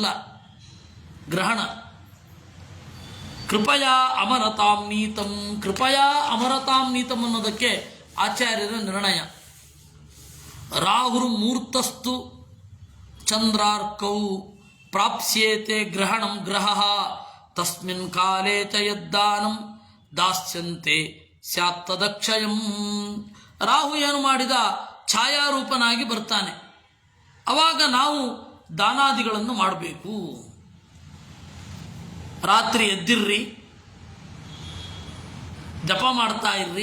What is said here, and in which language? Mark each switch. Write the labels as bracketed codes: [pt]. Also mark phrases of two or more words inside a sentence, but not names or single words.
[kn] ಗ್ರಹಣ. [sa] ಕೃಪಯಾ ಅಮರತಾಂ ನೀತಂ, ಕೃಪಯಾ ಅಮರತಾಂ ನೀತಂ [kn] ಅನ್ನೋದಕ್ಕೆ ಆಚಾರ್ಯರ ನಿರ್ಣಯ. [sa] ರಾಹುರು ಮೂರ್ತಸ್ತು ಚಂದ್ರಾರ್ಕೌ ಪ್ರಾಪ್ಸ್ಯೇತೆ ಗ್ರಹಣಂ ಗ್ರಹ ತಸ್ಮಿನ್ ಕಾಲೇ ಚ ಯದ್ದಾನಂ ದಾಸ್ಯಂತೆ ಸ್ಯಾತ್ತದಕ್ಷಯಂ. [kn] ರಾಹು ಏನು ಮಾಡಿದ, ಛಾಯಾರೂಪನಾಗಿ ಬರ್ತಾನೆ. ಅವಾಗ ನಾವು ದಾನಾದಿಗಳನ್ನು ಮಾಡಬೇಕು. ರಾತ್ರಿ ಎದ್ದಿರ್ರಿ, ಜಪ ಮಾಡ್ತಾ ಇರ್ರಿ.